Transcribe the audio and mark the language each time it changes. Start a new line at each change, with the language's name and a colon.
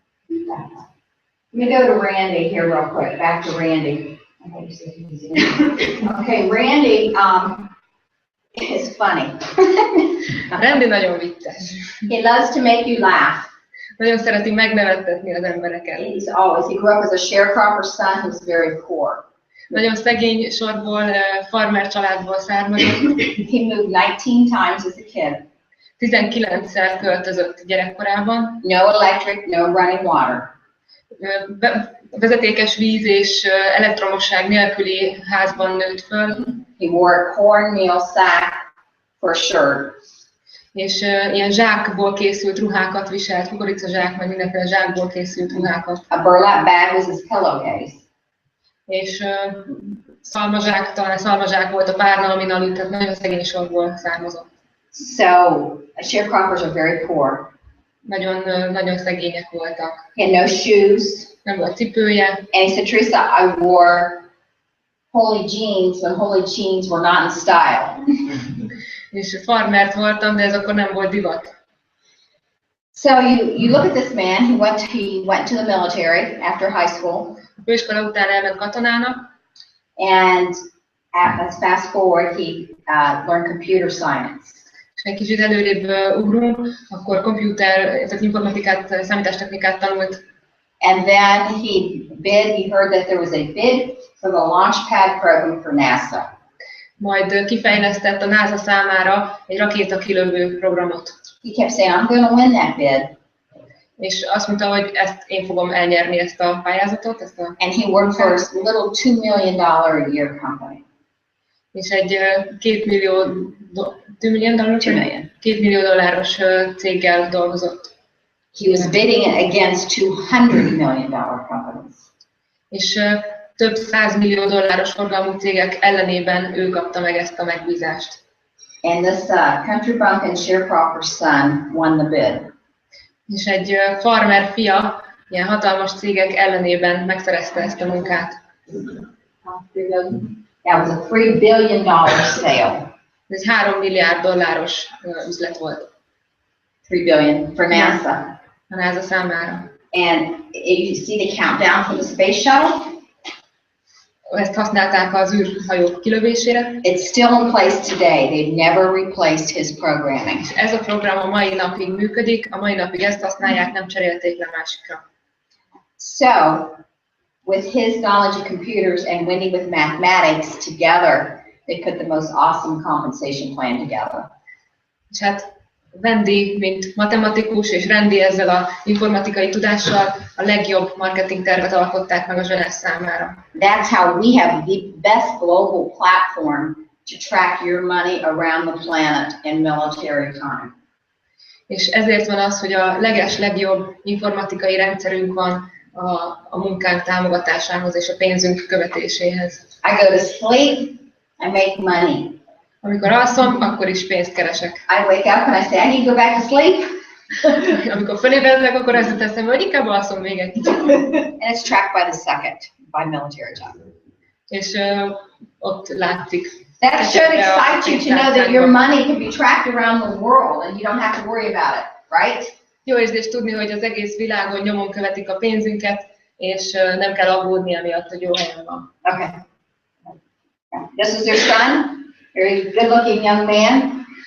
English: Let me go to Randy here real quick. Back to Randy. Okay, Randy is funny.
Hungarian: Randy nagyon vicces.
English: He loves to make you laugh.
Hungarian: Nagyon szereti megnevettetni az embereket.
English: He grew up as a sharecropper son who was very poor.
Hungarian: Nagyon szegény sorból, farmer családból származott.
English: He moved 19 times as a kid.
Hungarian: 19-szer költözött gyerekkorában.
English: No electric, no running water.
Hungarian: Vezetékes víz és elektromosság nélküli házban nőtt föl.
English: He wore a cornmeal sack for a shirt.
Hungarian: És ilyen zsákból készült ruhákat viselt, kukoricazsák, meg mindenféle zsákból készült ruhákat.
English: A burlap bag was his pillowcase.
Hungarian: És szalmazsák, talán szalmazsák volt a párna, amin aludt, tehát nagyon szegény sorból származott.
English: So, sharecroppers are very poor.
Hungarian: Nagyon szegények voltak.
English: He had no shoes.
Hungarian: Nem volt cipője.
English: And he said, Theresa, I wore holey jeans when holey jeans were not in style.
Hungarian: És farmert voltam, de ez akkor nem volt divat.
English: So you look at this man, he went to the military after high school.
Hungarian: A főiskola után elment katonának,
English: and let's fast forward, he learned computer science.
Hungarian: és egy kicsit előrébb ugrunk, akkor tehát informatikát, számítástechnikát tanult.
English: And then he heard that there was a bid for the Launchpad program for NASA.
Hungarian: Majd kifejlesztett a NASA számára egy rakétakilövő programot.
English: He kept saying, I'm going to win that bid.
Hungarian: És azt mondta, hogy ezt én fogom elnyerni, ezt a pályázatot.
English: And he worked for a little $2 million a year company.
Hungarian: És egy $2 millió dolláros céggel dolgozott.
English: He was bidding against $200 million companies.
Hungarian: És több $100 millió forgalmú cégek ellenében ő kapta meg ezt a megbízást.
English: And this country bumpkin sharecropper's son won the bid.
Hungarian: És egy farmer fia ilyen hatalmas cégek ellenében megszerezte ezt a munkát.
English: That was a $3 billion sale.
Hungarian: Ez egy $3 milliárd üzlet volt.
English: 3 billion for NASA.
Hungarian: A NASA számára.
English: And you see the countdown for the space shuttle?
Hungarian: Ezt használták az űrhajók kilövésére.
English: It's still in place today. They've never replaced his programming.
Hungarian: Ez a program a mai napig működik, a mai napig ezt használják, nem cserélték le másikra.
English: So, with his knowledge of computers and Wendy with mathematics together, they put the most awesome compensation plan together.
Hungarian: És hát Wendy, mint matematikus, és Randy ezzel az informatikai tudással a legjobb marketing tervet alkották meg a Jeunesse számára.
English: That's how we have the best global platform to track your money around the planet in military time.
Hungarian: És ezért van az, hogy a legjobb informatikai rendszerünk van a munkánk támogatásához és a pénzünk követéséhez.
English: I go to sleep, I make money.
Hungarian: Amikor alszom, akkor is pénzt keresek.
English: I wake up and I say, I need to go back to sleep.
Hungarian: Amikor fölébredek, akkor azt jut eszembe, hogy inkább alszom még egy kicsit.
English: And it's tracked by the second, by military time.
Hungarian: És ott látszik.
English: That should excite you to know that your money can be tracked around the world and you don't have to worry about it, right?
Hungarian: Jó érzés tudni, hogy az egész világon nyomon követik a pénzünket, és nem kell aggódni amiatt, hogy jó helyen van.
English: Okay. This is your son, very good-looking young man.